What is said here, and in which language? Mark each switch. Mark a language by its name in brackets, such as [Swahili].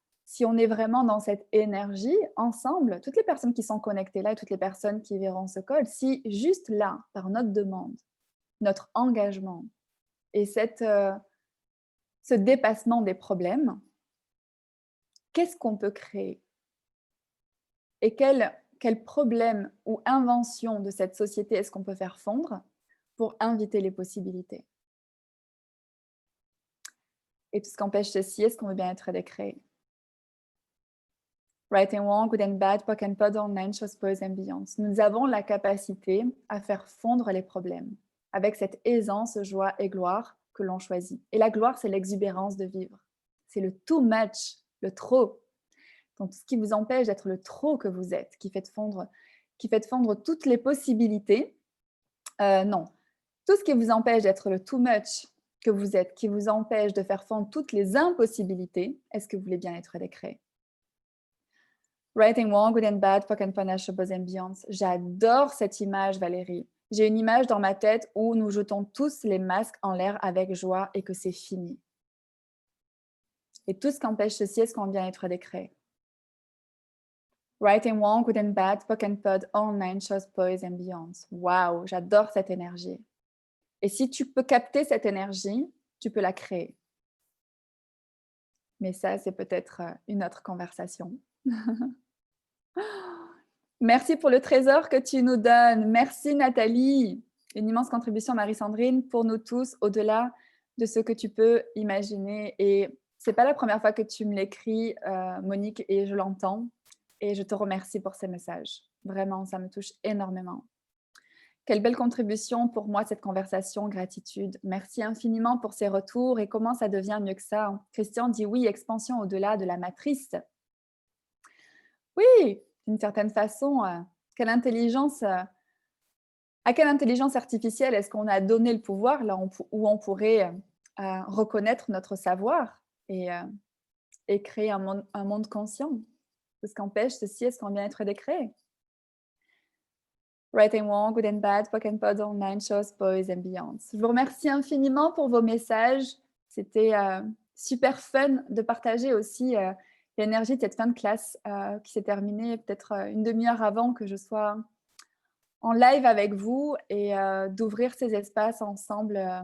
[French] si on est vraiment dans cette énergie, ensemble, toutes les personnes qui sont connectées là et toutes les personnes qui verront ce call, si juste là, par notre demande, notre engagement et ce dépassement des problèmes, qu'est-ce qu'on peut créer? Et quel problème ou invention de cette société est-ce qu'on peut faire fondre pour inviter les possibilités? Et tout ce qu'empêche ceci, est-ce qu'on veut bien être décréé? [English] Right and wrong, good and bad, POC and POD, online, chose, pose and beyond. [French] Nous avons la capacité à faire fondre les problèmes avec cette aisance, joie et gloire que l'on choisit. Et la gloire, c'est l'exubérance de vivre. C'est le too much, le trop. Donc, tout ce qui vous empêche d'être le trop que vous êtes, qui fait fondre toutes les possibilités. Non, tout ce qui vous empêche d'être le too much que vous êtes, qui vous empêche de faire fondre toutes les impossibilités, est-ce que vous voulez bien être décréé? [English] Right and wrong, good and bad, POC and POD, chose and beyond. [French] J'adore cette image, Valérie. J'ai une image dans ma tête où nous jetons tous les masques en l'air avec joie et que c'est fini. Et tout ce qui empêche ceci, est-ce qu'on vient être décréé? [English] Right and wrong, good and bad, POC and POD, online, chose, pose and beyond. [French] Waouh, j'adore cette énergie. Et si tu peux capter cette énergie, tu peux la créer. Mais ça, c'est peut-être une autre conversation. Merci pour le trésor que tu nous donnes. Merci Nathalie. Une immense contribution Marie-Sandrine pour nous tous, au-delà de ce que tu peux imaginer. Et c'est pas la première fois que tu me l'écris, Monique, et je l'entends. Et je te remercie pour ces messages. Vraiment, ça me touche énormément. Quelle belle contribution pour moi, cette conversation. Gratitude. Merci infiniment pour ces retours. Et comment ça devient mieux que ça? Christian dit oui, expansion au-delà de la matrice. Oui, d'une certaine façon, à quelle intelligence artificielle est-ce qu'on a donné le pouvoir là où on pourrait reconnaître notre savoir et créer un monde conscient? C'est ce qu'empêche ceci, est-ce qu'on vient être décréé? [English] Right and wrong, good and bad, POC and POD, online, shows, boys and beyond. [French] Je vous remercie infiniment pour vos messages. C'était super fun de partager aussi l'énergie de cette fin de classe qui s'est terminée peut-être une demi-heure avant que je sois en live avec vous et d'ouvrir ces espaces ensemble.